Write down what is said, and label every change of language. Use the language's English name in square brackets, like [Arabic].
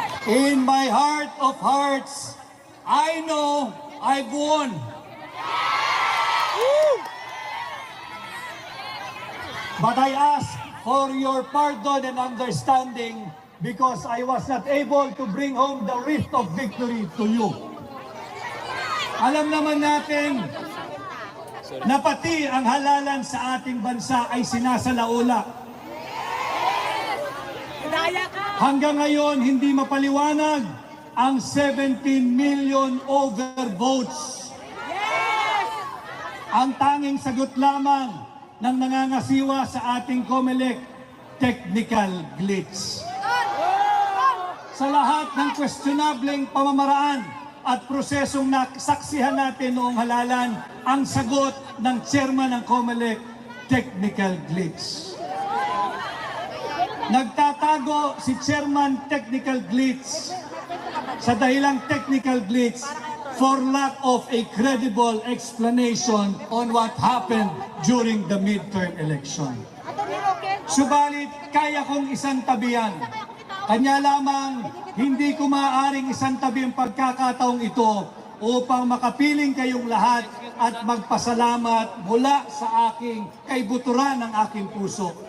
[English] In my heart of hearts, I know I've won. But I ask for your pardon and understanding because I was not able to bring home the wreath of victory to you. [Filipino] Alam naman natin na pati ang halalan sa ating bansa ay sinasalaula. Hanggang ngayon, hindi mapaliwanag ang 17 million overvotes. Ang tanging sagot lamang ng nangangasiwa sa ating COMELEC, technical glitch. Sa lahat ng questionableng pamamaraan at prosesong nasaksihan natin noong halalan, ang sagot ng chairman ng COMELEC, technical glitch. Nagtatago si chairman technical glitch [English] sa dahilang technical glitch for lack of a credible explanation on what happened during the midterm election. [Filipino] Subalit, kaya kong isang tabihan. Kanya lamang, hindi ko maaaring isang tabi ang pagkakataong ito upang makapiling kayong lahat at magpasalamat mula sa aking kaibuturan ng aking puso.